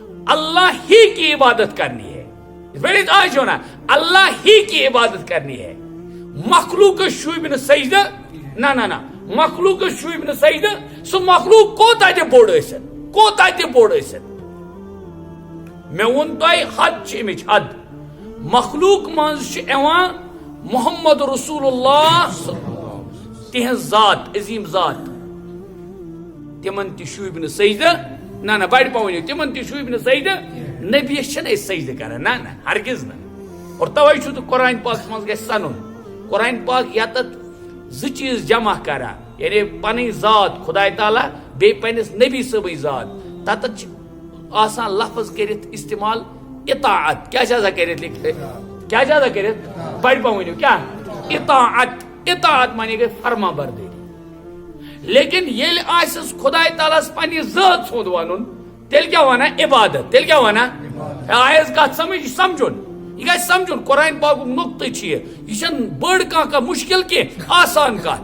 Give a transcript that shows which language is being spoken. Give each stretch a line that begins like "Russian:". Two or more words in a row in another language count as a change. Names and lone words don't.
Urdu: اللہ ہی کی عبادت کرنی ہے. اس پہ آج ہونا اللہ ہی کی عبادت کرنی ہے.
Kashmiri: مخلوق شوب نہ سجدہ نہ مخلوق شوب نہ سجدہ. سو مخلوق کوتا تہ بوڑ ٲسِتھ کوتا تہ بوڑ ٲسِتھ. میں وون تۄہہِ حد چھِ امِچ حد. مخلوق منٛز چھِ یِوان محمد رسول اللہ تہنٛز ذات عظیم ذات. تمن تہ شوب نہ سجدہ نہ بڑِ پاؤں تمن تہ شوب نہ سجدہ. نبیس چھنہٕ أسۍ سجدہ کران نہ ہرگز نہ. اور توے چھُ تہٕ قرآن پاکس منٛز گژھِ سنُن. قرآن پاک یتتھ زٕ چیٖز جمع کران یعنی پنٕنۍ ذات خدا تعالیٰ بیٚیہِ پننس نبی صٲبٕچ ذات. تتتھ چھِ آسان لفظ کٔرِتھ استعمال اطاعت. کیا چھِ آسان کٔرِتھ کیا چھِ آسان کٔرِتھ بڑِ پاؤں ؤنِو کیا اطاعت. اطاعت معنی گٔے فرما بردٲری. لیکن ییٚلہِ آسٮ۪س خدا تعالیٰ ہس پننہِ ذات سُنٛد ونُن تیٚلہِ کیٛاہ ونان عبادت. تیٚلہِ کیٛاہ ونان آیس کتھ سمجھ یہِ سمجھُن یہ گژھِ سمجھُن. قرآن پاکُک نقطہٕ چھُ یہِ چھنہٕ بٔڑ کانٛہہ مُشکل کینٛہہ آسان کتھ.